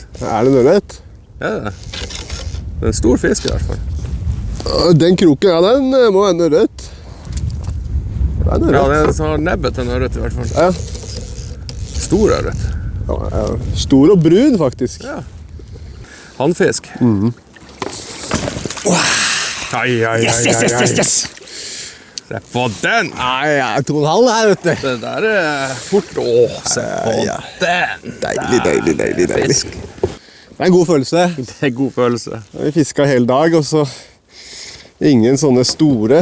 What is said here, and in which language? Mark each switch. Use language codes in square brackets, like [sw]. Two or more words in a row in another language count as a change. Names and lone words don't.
[no] Er det en ørret? Er det det? Det er en stor fisk i hvert fall. Den kroken, ja, den må være en ørret. Det er en Ja, ørret. den har nebbet en ørret i hvert fall. Ja. Stor ørret. Ja, stor og brun, faktisk. Ja. Handfisk. Ai, ai, ai, [en] Yes, yes, yes, yes, yes. [no] Se på den! Nei, jeg tror den her, vet du. Det der er fort. Åh, se på Ja. den! Deilig, deilig, deilig, deilig. Fisk. Det er en god følelse. Det er god følelse. Vi fisket hele dag, og så ingen sånne store.